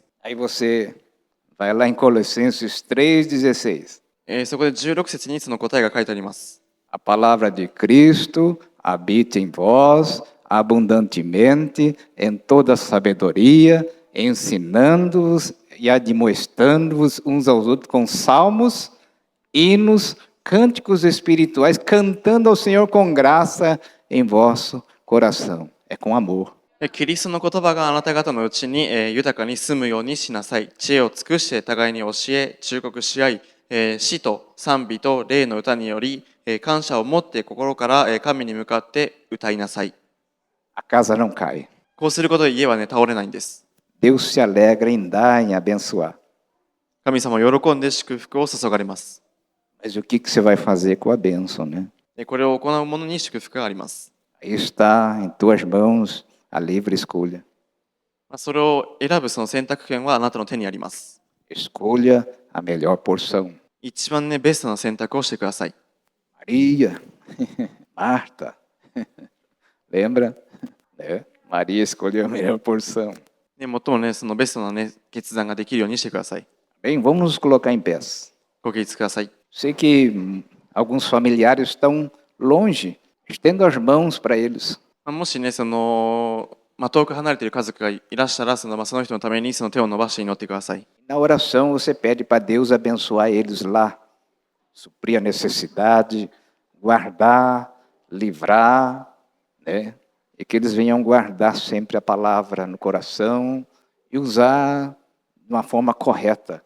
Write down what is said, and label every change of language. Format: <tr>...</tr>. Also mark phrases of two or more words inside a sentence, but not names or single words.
<pt>Aí você vai lá em Colossenses 3,16.</pt> <ja>そこで16節にその答えが書いてあります。</ja> <pt>A palavra de Cristo habite em vós abundantemente em toda sabedoria, ensinando-vos e admoestando-vos uns aos outros com salmos, hinos, cânticos espirituais, cantando ao Senhor com graça em vosso coração. É com amor.</pt> <ja>キリストの言葉があなた方のうちに豊かに住むようにしなさい。知恵を尽くして互いに教え、忠告し合い、詩と賛美と霊の歌により、感謝を持って心から神に向かって歌いなさい。</ja> <pt>A casa não cai.</pt> <ja>こうすることで家はね、倒れないんです。</ja> <pt>Deus se alegra em dar, em abençoar.</pt> <ja>神様は喜んで祝福を注がれます。</ja> <pt>Mas o que você vai fazer com a bênção, né?</pt> <ja>これを行う者に祝福があります。</ja> <pt>Aí está em tuas mãos a livre escolha.</pt> <ja>それを選ぶその選択権はあなたの手にあります。</ja> <pt>Escolha a melhor porção.</pt> <ja>一番ね、ベストな選択をしてください。</ja> <pt>Maria, Marta, lembra? Né? Maria escolheu a melhor porção.</pt> <ja>最もね、そのベストなね、決断ができるようにしてください。</ja> <pt>Bem, vamos nos colocar em pés.</pt> <ja>ご起立ください。</ja> <pt>Sei que alguns familiares estão longe. Estendo as mãos para eles.</pt> <ja>もしね、その遠く離れている家族がいらっしゃら、その人のためにその手を伸ばして祈ってください。</ja> <pt>Na oração você pede para Deus abençoar eles lá, suprir a necessidade, guardar, livrar, né? E que eles venham guardar sempre a palavra no coração e usar de uma forma correta.</pt>